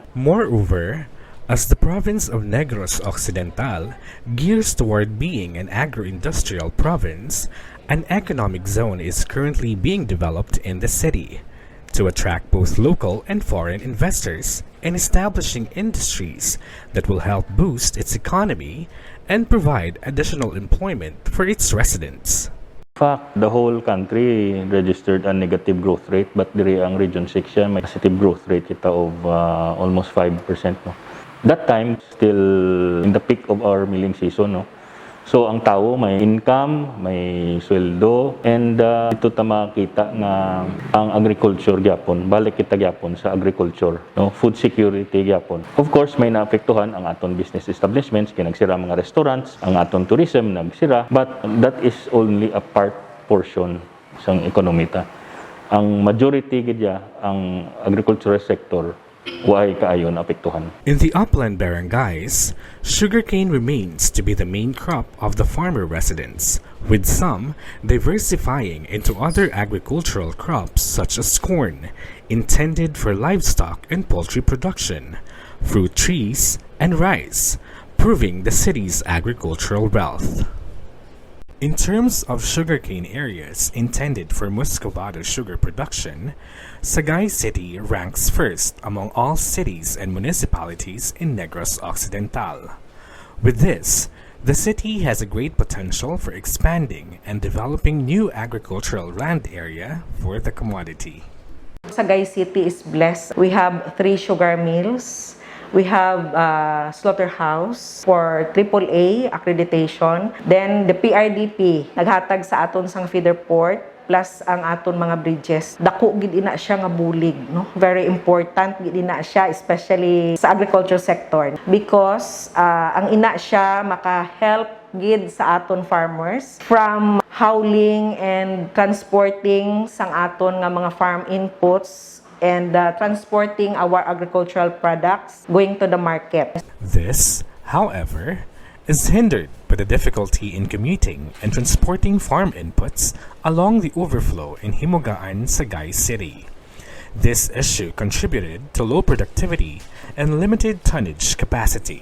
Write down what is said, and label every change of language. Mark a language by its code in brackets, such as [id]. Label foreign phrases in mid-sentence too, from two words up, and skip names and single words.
[en] Moreover, as the province of Negros Occidental gears toward being an agro-industrial province, an economic zone is currently being developed in the city to attract both local and foreign investors in establishing industries that will help boost its economy and provide additional employment for its residents. In fact, the whole country registered a negative growth rate, but [hil] diri ang Region 6 siya, may [en] positive growth rate kita of almost 5%. No? That time, still in the peak of our milling season. No? So, [hil] ang tao may income, may sweldo, and ito ta makita nga ang agriculture gyapon, balik kita gyapon sa agriculture, no? [en] Food security [hil] gyapon. [en] Of course, [hil] may naapektuhan ang aton [en] business establishments, [hil] kaya nagsira mga restaurants, ang aton tourism nagsira, [en] but that is only a portion [hil] sang ekonomita. Ang majority gidya ang [en] agricultural sector [hil] why kaayo naapektuhan. [en] In the upland barangays, sugarcane remains to be the main crop of the farmer residents, with some diversifying into other agricultural crops such as corn, intended for livestock and poultry production, fruit trees, and rice, proving the city's agricultural wealth. In terms of sugarcane areas intended for muscovado sugar production, Sagay City ranks first among all cities and municipalities in Negros Occidental. With this, the city has a great potential for expanding and developing new agricultural land area for the commodity. Sagay City is blessed. We have 3 sugar mills. We have a slaughterhouse for AAA accreditation. Then the PRDP [hil] naghatag sa aton sang [en] feeder port plus [hil] ang aton mga bridges. Dako gid ina siya nga bulig, no? [en] Very important [hil] gid ina siya, [en] especially sa agriculture sector, because [hil] ang ina siya maka-help gid sa aton [en] farmers from hauling and transporting [hil] sang aton nga mga [en] farm inputs and transporting our agricultural products going to the market. This, however, is hindered by the difficulty in commuting and transporting farm inputs along the overflow in Himugaan, Sagay City. This issue contributed to low productivity and limited tonnage capacity.